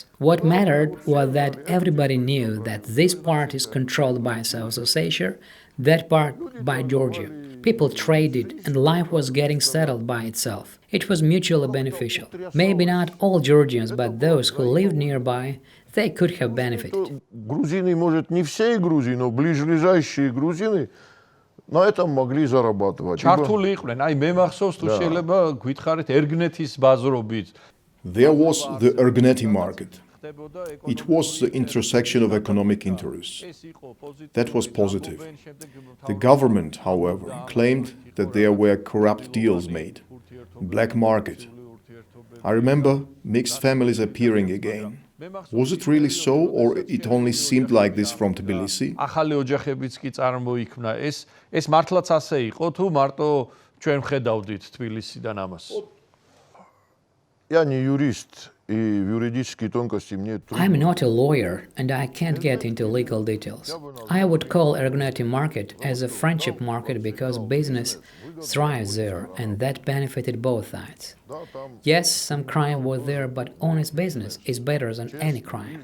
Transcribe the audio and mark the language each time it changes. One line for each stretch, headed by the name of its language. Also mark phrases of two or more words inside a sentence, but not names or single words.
English: What mattered was that everybody knew that this part is controlled by South Ossetia, that part by Georgia. People traded and life was getting settled by itself. It was mutually beneficial. Maybe not all Georgians, but those who lived nearby, they could have benefited.
Russian: Грузины, может, не всей Грузии, но ближайшие грузины на этом могли зарабатывать.
Georgian: ჩართული იყვნენ. აი მე მახსოვს თუ შეიძლება გითხარით ერგნეთის ბაზრობით.
English: There was the Ergneti market. It was the intersection of economic interests. That was positive. The government, however, claimed that there were corrupt deals made. Black market. I remember mixed families appearing again. Was it really so, or it only seemed like this from Tbilisi?
Georgian: ახალი ოჯახებიც კი წარმოიქმნა. ეს მართლაც ასე იყო თუ მარტო ჩვენ ვხედავდით თბილისიდან ამას?
Russian: Я не юрист, и в юридические тонкости мне трудно.
English: I'm not a lawyer and I can't get into legal details. I would call Ergoneti market as a friendship market because business thrives there and that benefited both sides. Yes, some crime was there, but honest business is better than any crime.